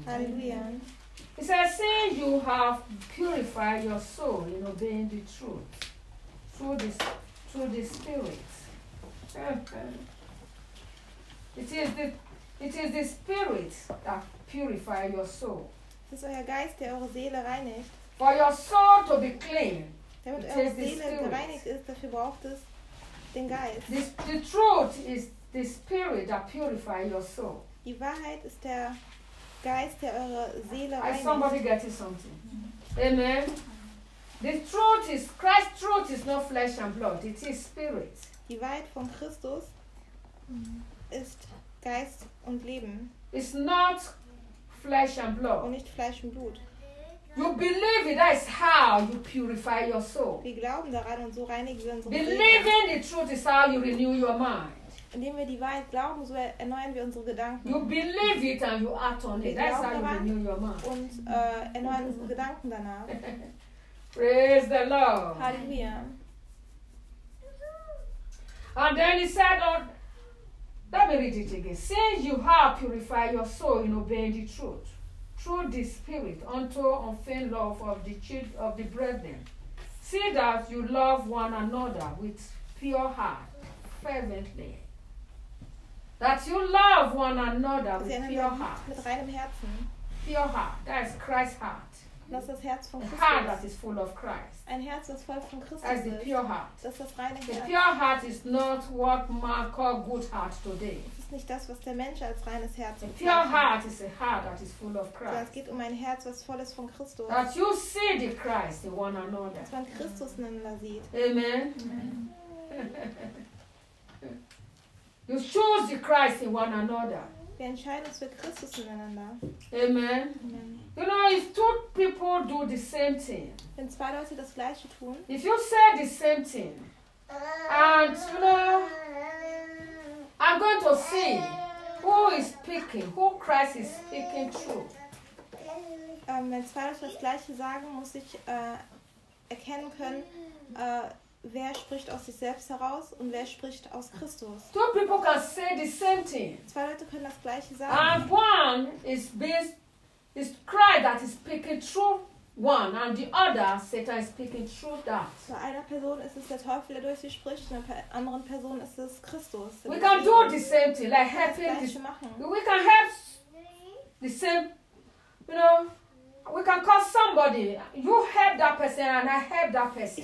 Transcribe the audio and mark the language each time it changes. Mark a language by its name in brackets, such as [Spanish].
[English] Hallelujah. He says, since you have purified your soul in obeying the truth, through this through the Spirit. It is the Spirit that purifies your soul. [German] Es ist euer Geist, der eure Seele reinigt. [English] For your soul to be clean, [German] damit eure Seele gereinigt ist, dafür braucht es den Geist. [English] The truth is the Spirit that purifies your soul. [German] Die Wahrheit ist der Geist, der eure Seele reinigt. [English] Is somebody getting something? Amen. The truth is Christ's truth is not flesh and blood. It is Spirit. [German] Die Wahrheit von Christus ist Geist und Leben. [English] It's not flesh and blood. [German] Und nicht Fleisch und Blut. [English] You believe it. That is how you purify your soul. [German] Wir glauben daran und so reinigen wir unsere Seele. [English] Believing the truth is how you renew your mind. [German] Indem wir die Wahrheit glauben, so erneuern wir unsere Gedanken. [English] You believe it and you act on it. That's how you renew your mind. [German] Und erneuern unsere Gedanken danach. [English] Praise the Lord. [German] Halleluja. [English] And then he said, let me read it again. Since you have purified your soul in obeying the truth, through the Spirit, unto unfeigned love of the children of the brethren, see that you love one another with pure heart, fervently. That you love one another with pure heart. [German] Mit reinem Herzen. [English] Pure heart. That is Christ's heart. [German] Das ist das Herz von Christus. [English] A heart that is full of Christ. [German] Ein Herz, das voll von Christus ist. [English] That is the pure heart. [German] Das ist das reine Herz. [English] The pure heart is not what man call good heart today. [German] Das ist nicht das, was der Mensch als reines Herz bezeichnet. [English] The pure heart is a heart that is full of Christ. [German] Es geht um ein Herz, was voll ist von Christus. [English] That you see the Christ, the one another. [German] Dass man Christus einander sieht. [English] Amen. You choose the Christ in one another. [German] Wir entscheiden uns für Christus miteinander. [English] Amen. Amen. You know, if two people do the same thing, [German] wenn zwei Leute das Gleiche tun, [English] if you say the same thing, and you know, I'm going to see who is speaking, who Christ is speaking through. [German] Wenn zwei Leute das Gleiche sagen, muss ich erkennen können, wer spricht aus sich selbst heraus und wer spricht aus Christus? [English] Two people can say the same thing. [German] Zwei Leute können das Gleiche sagen. [English] And one is Christ that is speaking through one, and the other Satan is speaking through that. [German] Bei einer Person ist es der Teufel, der durch sie spricht, und bei anderen Person ist es Christus. [English] We can do the same thing, like helping. We can help the same, you know. We can call somebody. You help that person and I help that person.